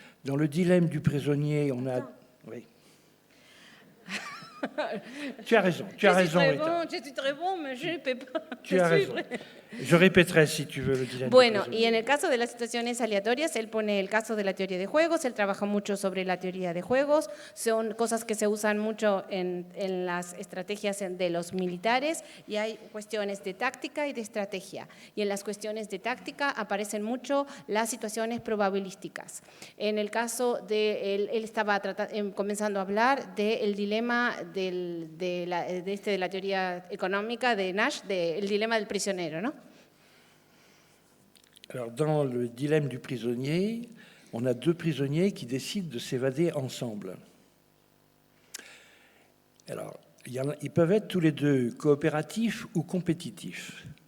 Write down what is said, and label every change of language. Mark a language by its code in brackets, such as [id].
[fr] Dans le dilemme du prisonnier, on a... Oui. Tu as raison, Rita. Je suis très bon, mais je ne peux pas. Tu as raison. Je répéterai si tu veux le dilemme. [es] Bueno, y en el caso de las situaciones aleatorias, él pone el caso de la teoría de juegos, él trabaja mucho sobre la teoría de juegos, son cosas que se usan mucho en las estrategias de los militares, y hay cuestiones de táctica y de estrategia. Y en las cuestiones de táctica aparecen mucho las situaciones probabilísticas. En el caso de él estaba comenzando a hablar del dilema de la teoría económica de Nash, del dilema del prisionero, ¿no? [fr] Alors, dans le dilemme du prisonnier, on a 2 prisonniers qui décident de s'évader ensemble. Alors, ils peuvent être tous les 2 coopératifs ou compétitifs.